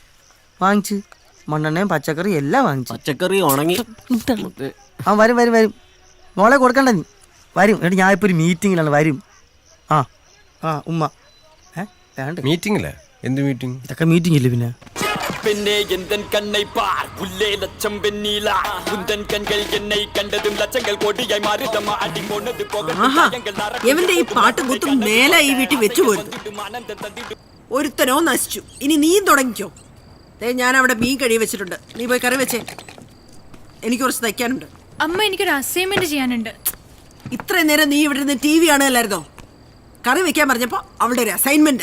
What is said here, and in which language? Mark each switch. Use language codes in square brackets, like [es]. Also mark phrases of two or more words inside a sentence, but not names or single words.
[ml] വാങ്ങിച്ച് മണ്ണെണ്ണയും പച്ചക്കറി എല്ലാം വാങ്ങിച്ചു. പച്ചക്കറി ഉണങ്ങി. ആ വരും വരും വരും. മോളെ കൊടുക്കണ്ട നീ. വരും എന്നിട്ട് ഞാൻ ഇപ്പോൾ ഒരു മീറ്റിങ്ങിലാണ് വരും. ആ ആ ഉമ്മ വേണ്ട മീറ്റിംഗില്ലേ? എന്ത് മീറ്റിംഗ്? ഇതൊക്കെ മീറ്റിംഗ് ഇല്ലേ പിന്നെ? [ta] பெண்ணே எந்தன் கண்ணை பார் உள்ளே லட்சம் வெண்ணிலா உந்தன் கண்கள் என்னை கண்டதும் லட்சங்கள் கோடியாய் மாறுதம்மா அடி போனது போக [ml] എവന്റെ ഈ പാട്ടും കുത്തും മേലെ ഈ വീട്ടിൽ വെച്ചു പോരുത്. ഒരുത്തനോ നശിച്ചു. ഇനി നീയും തുടങ്ങിക്കോ. ഞാൻ അവിടെ മീൻ കഴി വെച്ചിട്ടുണ്ട്. നീ പോയി കറി വെച്ചേ. എനിക്ക് കുറച്ച് തയ്ക്കാനുണ്ട്. അമ്മ എനിക്കൊരു അസൈൻമെന്റ് ചെയ്യാനുണ്ട്. ഇത്രയും നേരം നീ ഇവിടെ നിന്ന് TV കാണുകയല്ലായിരുന്നോ? കറി വെക്കാൻ പറഞ്ഞപ്പോ അവളുടെ ഒരു അസൈൻമെന്റ്.